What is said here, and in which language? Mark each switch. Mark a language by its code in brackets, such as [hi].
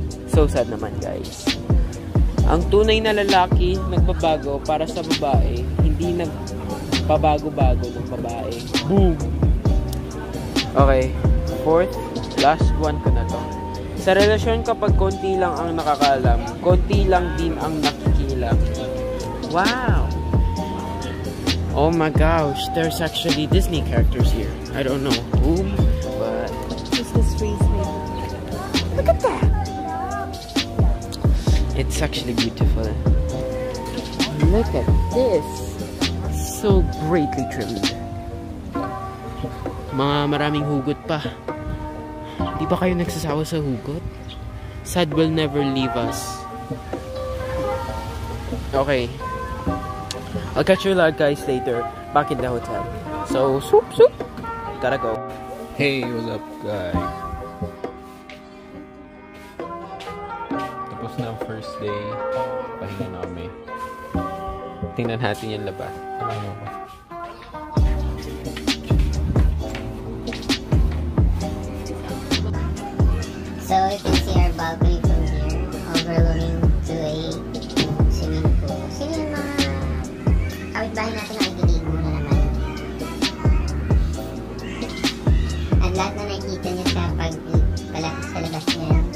[tl] So sad naman guys. Ang tunay na lalaki nagbabago para sa babae, hindi nagpabago-bago ng babae. Boom! Okay, fourth, last one ko na to. Sa relasyon kapag konti lang ang nakakalam, konti lang din ang nakikilam. [en] Wow! Oh my gosh, there's actually Disney characters here. I don't know whom, but it's this Disney. Look at that! It's actually beautiful. Look at this. So greatly trimmed. [tl] Maraming hugot pa. Di ba kayo nagsasawa sa hugot? [en] Sad will never leave us. Okay. I'll catch you guys later back in the hotel. So, soup. Gotta go. Hey, what's up guys? [tl] Tapos na ang first day. Pahinga na kami. Tingnan natin yung labas. Ano ba? [en] So you can see our balcony from here, overlooking to a swimming pool. [tl] Sino yung mga kapitbahay natin na nakikinig na naman? At lahat na nakikita niya sa sa labas niya.